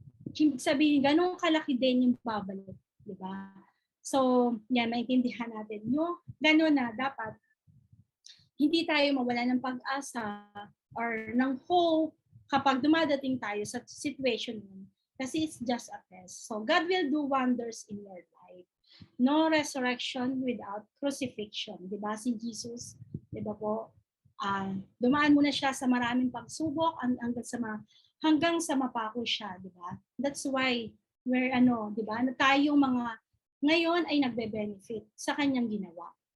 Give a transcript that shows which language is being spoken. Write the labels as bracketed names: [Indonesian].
[Filipino] Ibig sabihin, ganun kalaki din yung babalik. Diba? So, yan, maintindihan natin. Yung ganun na dapat, hindi tayo mawala ng pag-asa or ng hope kapag dumadating tayo sa situation yun. [English] Kasi it's just a test. So, God will do wonders in your life. No resurrection without crucifixion. Diba? [Filipino] Si Jesus, diba po, dumaan muna siya sa maraming pagsubok hanggang sa mapako siya, di ba? [English] That's why we're [Filipino] di ba? Na tayong mga ngayon ay nagbe-benefit sa kanyang ginawa.